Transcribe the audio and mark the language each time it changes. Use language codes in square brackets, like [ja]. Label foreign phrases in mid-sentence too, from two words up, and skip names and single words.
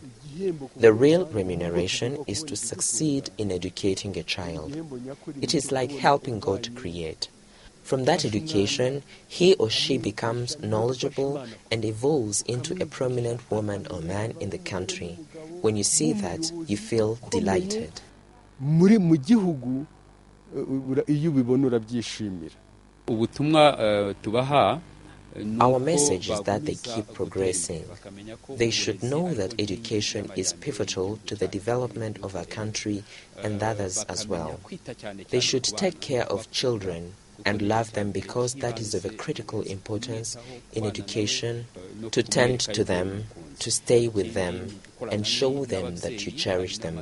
[en] The real remuneration is to succeed in educating a child. It is like helping God to create. From that education, he or she becomes knowledgeable and evolves into a prominent woman or man in the country. When you see that, you feel delighted. [rw] mu gihugu iyo ubibona urabyishimira. Ubutumwa tubaha. [en] Our message is that they keep progressing. They should know that education is pivotal to the development of our country and others as well. They should take care of children and love them because that is of a critical importance in education, to tend to them, to stay with them, and show them that you cherish them.